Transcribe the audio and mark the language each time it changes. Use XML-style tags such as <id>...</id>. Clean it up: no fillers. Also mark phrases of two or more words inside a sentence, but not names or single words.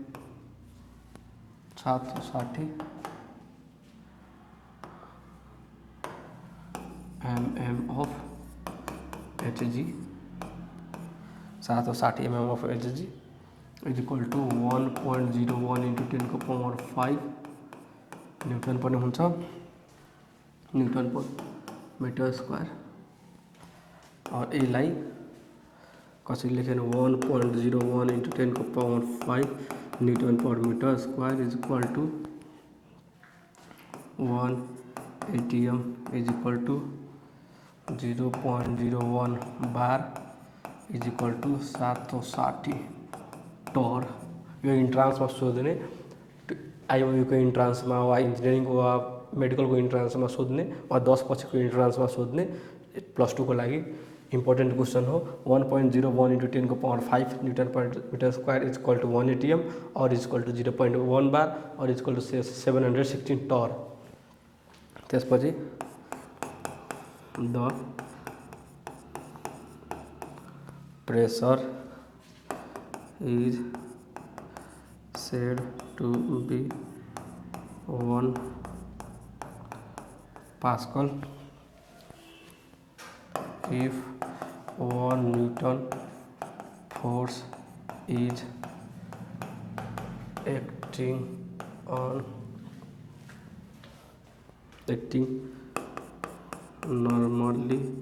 <en>760 mm of Hg 760 mm of Hg is equal to 1.01 into 10 को पावर 5 न्यूटन</en> <ne>पनि हुन्छ</ne> <en>Newton per meter square. और</en> <ne>यसलाई कसरी लेख्नु</ne> <en>1.01 into 10 को पावर 5 Newton per meter square is equal to 1 ATM is equal to 0.01 bar is equal to 760 torr.</en> <ne>यो इन्ट्रान्समा सोध्ने आइओयूको इन्ट्रान्समा वा इन्जिनियरिङको वा मेडिकलको इन्ट्रान्समा सोध्ने वा 10 पछिको इन्ट्रान्समा सोध्ने +2 को लागि</ne> <en>important question</en> <ne>हो।</ne> <en>1.01 into 10 को पावर 5 Newton per meter square is equal to 1 ATM और is equal to 0.1 bar और is equal to 716 torr. त्यसपछि the pressure is said to be 1 Pascal if 1 Newton force is acting normally</en>